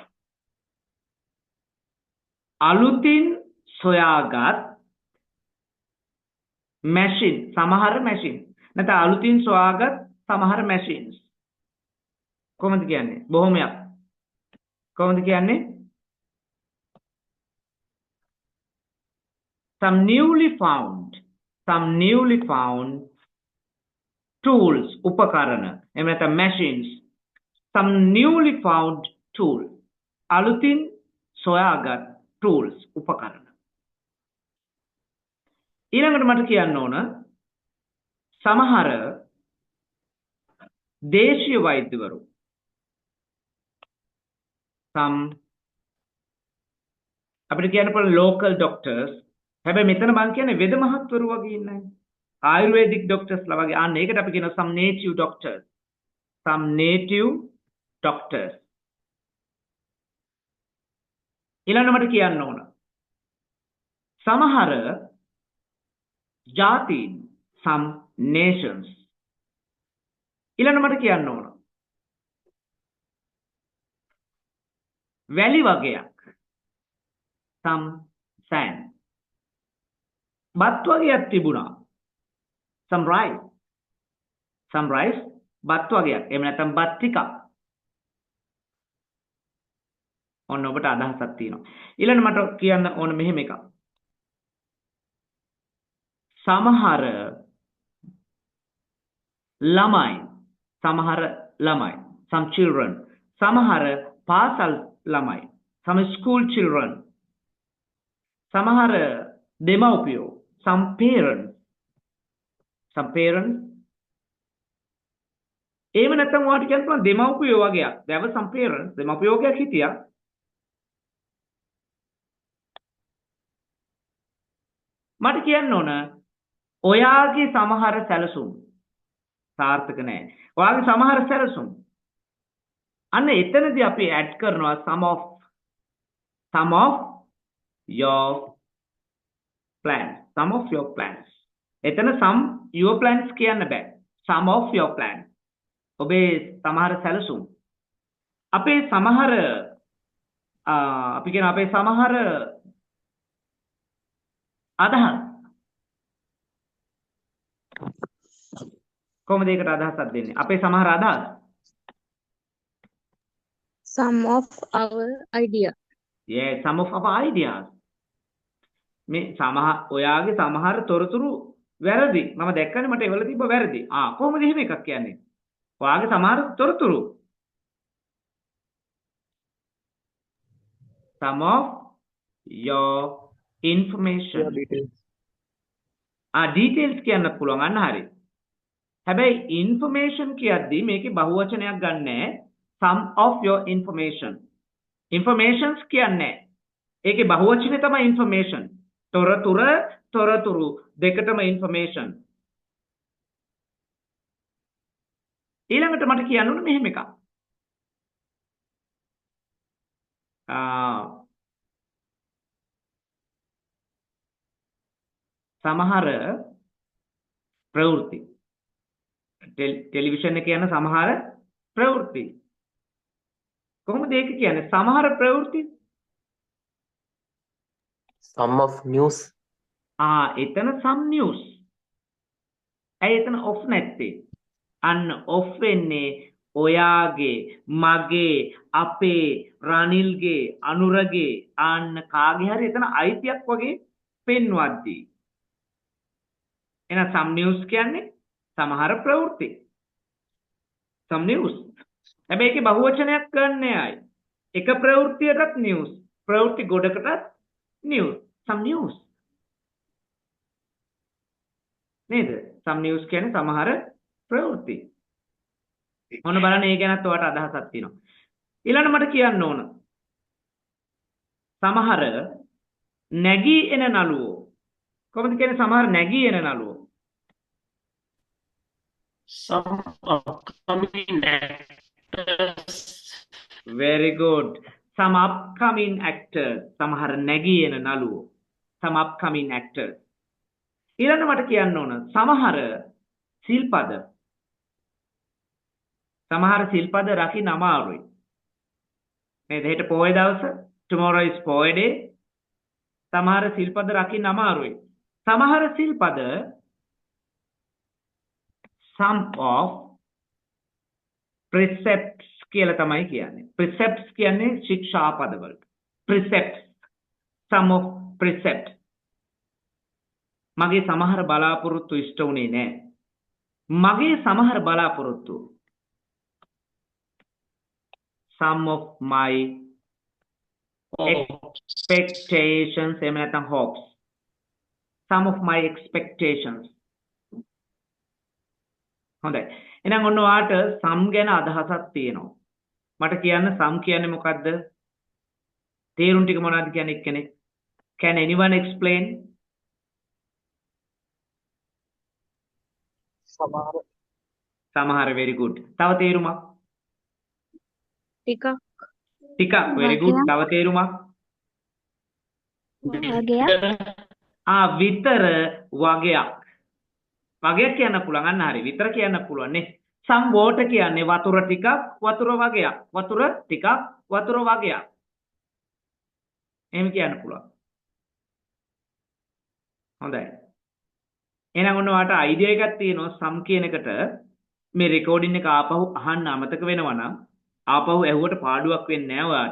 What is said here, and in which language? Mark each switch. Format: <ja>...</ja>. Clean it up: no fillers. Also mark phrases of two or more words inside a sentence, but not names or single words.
<si>අලුතින් සොයාගත් machine සමහර machine නැත්නම් අලුතින් සොයාගත් සමහර machines කොහොමද කියන්නේ බොහොමයක් කොහොමද කියන්නේ some</si> <en>newly found tools</en> <si>උපකරණ එහෙම නැත්නම්</si> <en>machines some newly found tool</en> <si>අලුතින් සොයාගත්</si> <en>tools උපකරණ</en> <si>ඊළඟට මට කියන්න ඕන සමහර දේශීය වෛද්‍යවරු අපිට කියන්න පුළුවන්</si> <en>local doctors</en> <si>හැබැයි මෙතන මම කියන්නේ වෙද මහත්වරු වගේ ඉන්නයි ආයුර්වේදික් doctors ලා වගේ අන්න ඒකට අපි කියනවා</si> <en>some native</en> <si>doctors ඊළඟට මට කියන්න ඕන සමහර ජාතීන්</si> <en>some nations</en> <si>ඊළඟට මට කියන්න ඕන වැලි වගේක්</si> <en>some sand</en> <si>බත් වගේක් තිබුණා</si> <en>some rice</en> <si>බත් වගේක් එහෙම නැත්නම් බත් ටිකක් ඔන්න ඔබට අදහසක් තියෙනවා ඊළඟ මට කියන්න ඕන මෙහෙම එකක් සමහර ළමයි</si> <en>some children</en> <si>සමහර පාසල් ළමයි</si> <en>some school children</en> <si>සමහර දෙමව්පියෝ</si> <en>some parents</en> <si>එහෙම නැත්නම් ඔයාලට කියන්න පුළුවන් දෙමව්පියෝ වගේක්</si> <en>there were some parents</en> <si>දෙමව්පියෝ වගේක් හිටියා මට කියන්න ඕන ඔයාගේ සමහර සැලසුම් සාර්ථක නැහැ. ඔයාගේ සමහර සැලසුම් අන්න එතනදී අපි ඇඩ් කරනවා</si> <en>some of your plans.</en> <si>එතන</si> <en>some your plans</en> <si>කියන්න බෑ.</si> <en>some of your plans.</en> <si>ඔබේ සමහර සැලසුම්. අපේ සමහර අපි කියන අපේ සමහර අදහස් කොහොමද ඒකට අදහසක් දෙන්නේ අපේ සමහර අදහස්</si> <en>some of our idea some of our ideas</en> <si>මේ ඔයාගේ සමහර තොරතුරු වැරදි මම දැක්කනේ මට ඒවල තිබ්බ වැරදි කොහොමද එහෙම එකක් කියන්නේ ඔයාගේ සමහර තොරතුරු</si> <en>some of your information</en> <si>details කියන්න පුළුවන් අන්න හරි හැබැයි information කියද්දී මේකේ බහුවචනයක් ගන්නෑ</si> <en>some of your informations</en> <si>කියන්නේ ඒකේ බහුවචනේ තමයි information තොරතුරු දෙකටම information ඊළඟට මට කියන්න ඕනේ මෙහෙම එකක් සමහර ප්‍රවෘත්ති ටෙලිවිෂන් එකේ යන සමහර ප්‍රවෘත්ති කොහොමද ඒක කියන්නේ සමහර ප්‍රවෘත්ති</si> <en>some of news</en> <si>එතන</si> <en>some news</en> <si>එතන off නැත්තේ අන්න off වෙන්නේ ඔයාගේ මගේ අපේ රනිල්ගේ අනුරගේ අන්න කාගේ හරි එතන අයිතියක් වගේ පෙන්වද්දී එහෙනම්</si> <en>some news</en> <si>කියන්නේ සමහර ප්‍රවෘත්ති</si> <en>some news</en> <si>හැබැයි ඒකේ බහුවචනයක් ගන්නෑ අය එක ප්‍රවෘත්තියටත් news ප්‍රවෘත්ති ගොඩකටත්</si> <en>news some news</en> <si>නේද</si> <en>some news</en> <si>කියන්නේ සමහර ප්‍රවෘත්ති මොන බලන්න ඒ ගැනත් ඔයාලට අදහසක් තියෙනවා ඊළඟට මට කියන්න ඕන සමහර නැගී එන නළුවෝ කොහොමද කියන්නේ සමහර නැගී එන නළුවෝ</si> <en>some upcoming actors very good some upcoming actors</en> <si>සමහර නැගී එන නළුවෝ</si> <en>some upcoming actors</en> <si>ඊළඟ මට කියන්න ඕන සමහර සිල්පද රකින්න අමාරුයි නේද හෙට පොය දවස</si> <en>tomorrow is</en> <si>පොය day සමහර සිල්පද රකින්න අමාරුයි සමහර සිල්පද</si> <en>sum of precepts</en> <si>කියලා තමයි කියන්නේ. precepts කියන්නේ ශික්ෂා පදවලට.</si> <en>precepts, sum of precepts.</en> <si>මගේ සමහර බලාපොරොත්තු ඉෂ්ට වුණේ නැහැ. මගේ සමහර බලාපොරොත්තු,</si> <en>some of my expectations,</en> <si>එහෙම නැත්නම්</si> <en>hopes, some of my expectations.</en> <si>හොඳයි. එහෙනම් ඔන්න ඔයාට some ගැන අදහසක් තියෙනවා. මට කියන්න some කියන්නේ මොකද්ද? තේරුම් ටික මොනවද කියන්නේ එක්කෙනෙක්?</si> <en>Can anyone explain? සමහර very good.</en> <si>තව තේරුමක්? ටිකක්</si> <en>very good.</en> <si>තව තේරුමක්? විතර වගයක්. වගයක් කියන්න පුළුවන්. අන්න හරි. විතර කියන්න පුළුවන් නේ.</si> <en>some water</en> <si>කියන්නේ වතුර ටිකක්, වතුර වගයක්. වතුර ටිකක්, වතුර වගයක්. එහෙම කියන්න පුළුවන්. හොඳයි. එහෙනම් ඔන්න ඔයාලට අයිඩියා එකක් තියෙනවා some කියන එකට. මේ රෙකෝඩින් එක ආපහු අහන්න අමතක වෙනවා නම් ආපහු ඇහුවට පාඩුවක් වෙන්නේ නැහැ ඔයාලට.</si>